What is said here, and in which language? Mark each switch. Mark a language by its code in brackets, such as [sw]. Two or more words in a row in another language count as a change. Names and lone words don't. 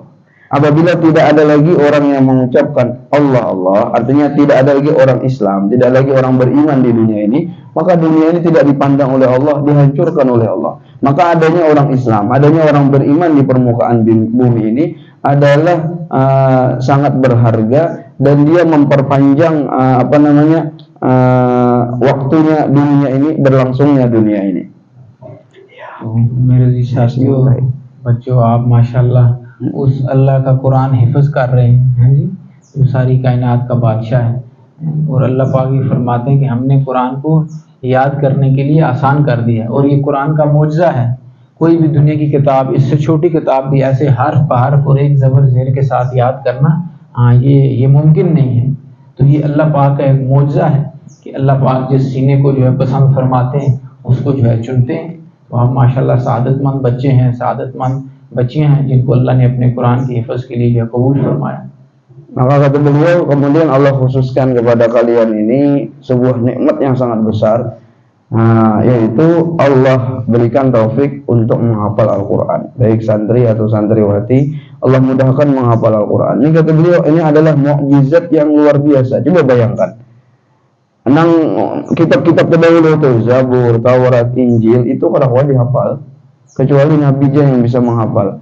[id] Apabila tidak ada lagi orang yang mengucapkan Allah Allah, artinya tidak ada lagi orang Islam, tidak lagi orang beriman di dunia ini, maka dunia ini tidak dipandang oleh Allah, dihancurkan oleh Allah. Maka adanya orang Islam, adanya orang beriman di permukaan bumi ini adalah sangat berharga, dan dia memperpanjang waktunya dunia ini, berlangsungnya dunia ini. [hi] मेरे साथियों, बच्चों, आप माशाल्लाह उस अल्लाह का कुरान हिफ्ज़ कर रहे हैं जी, जो सारी कायनात का बादशाह है। और अल्लाह पाक भी फरमाते हैं कि हमने कुरान को याद करने के लिए आसान कर दिया है। और ये कुरान का मोजज़ा है। कोई भी दुनिया की किताब, इससे छोटी किताब भी ऐसे हर्फ बहर्फ और एक ज़बर ज़ेर के साथ याद करना ये मुमकिन नहीं है। तो ये अल्लाह पाक का एक मोजज़ा है कि अल्लाह पाक जिस सीने को जो है पसंद फरमाते हैं, उसको जो है चुनते हैं। तो आप माशाल्लाह सादतमंद बच्चे हैं, सादतमंद बच्चियां हैं, जिनको अल्लाह ने अपने कुरान की हिफ़्ज़ के लिए कबूल फरमाया। [id] Maka kata beliau, kemudian Allah khususkan kepada kalian ini sebuah nikmat yang sangat besar, yaitu Allah berikan taufik untuk menghafal Al-Quran, baik santri atau santriwati, Allah mudahkan menghafal Al-Quran. Ini kata beliau, ini adalah mukjizat yang luar biasa. Coba bayangkan, kitab-kitab terdahulu itu Zabur, Taurat, Injil itu kadang-kadang dihafal, kecuali Nabi aja yang bisa menghafal.